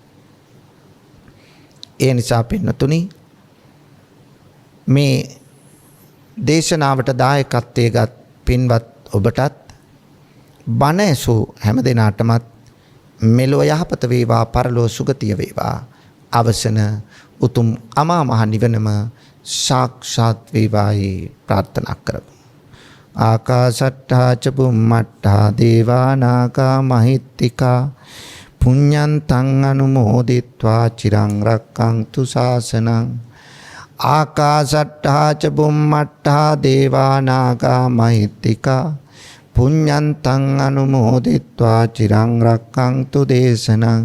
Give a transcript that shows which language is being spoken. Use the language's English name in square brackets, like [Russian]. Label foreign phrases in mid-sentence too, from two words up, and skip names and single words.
[Sinhala] ඒ නිසා පින්නතුනි මේ දේශනාවට දායකත්වයේගත් පින්වත් ඔබටත් බණ ඇසූ හැම දෙනාටමත් මෙලොව යහපත වේවා පරලොව සුගතිය වේවා අවසන උතුම් අමා මහ නිවනම සාක්ෂාත් වේවායි ප්‍රාර්ථනා කරමු. [Pali] ආකාශට්ටා ච බුම්මට්ටා දේවා නාග මහිත්‍තිකා පුඤ්ඤන්තං අනුමෝදිත්වා චිරං රක්ඛන්තු ශාසනං. ආකාශට්ටා ච බුම්මට්ටා දේවා නාග මහිත්‍තිකා පුඤ්ඤන්තං අනුමෝදිත්වා චිරං රක්ඛන්තු දේශනං.